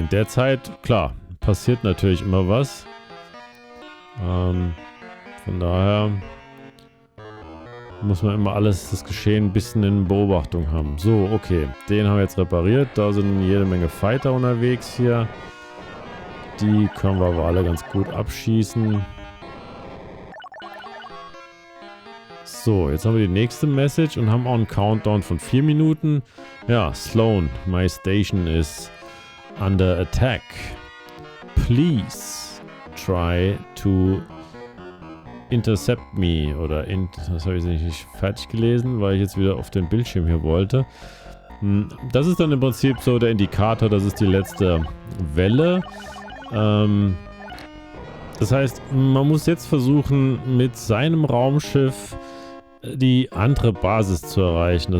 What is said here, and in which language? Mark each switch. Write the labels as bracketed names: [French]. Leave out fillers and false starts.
[German] In der Zeit, klar, passiert natürlich immer was. Von daher muss man immer das Geschehen ein bisschen in Beobachtung haben. So, okay. Den haben wir jetzt repariert. Da sind jede Menge Fighter unterwegs hier. Die können wir aber alle ganz gut abschießen. So, jetzt haben wir die nächste Message und haben auch einen Countdown von 4 Minuten. [English] Ja, Sloan, my station is under attack. Please try to intercept me. [German] Oder das habe ich nicht fertig gelesen, weil ich jetzt wieder auf den Bildschirm hier wollte. Das ist dann im Prinzip so der Indikator, das ist die letzte Welle. Das heißt, man muss jetzt versuchen, mit seinem Raumschiff die andere Basis zu erreichen.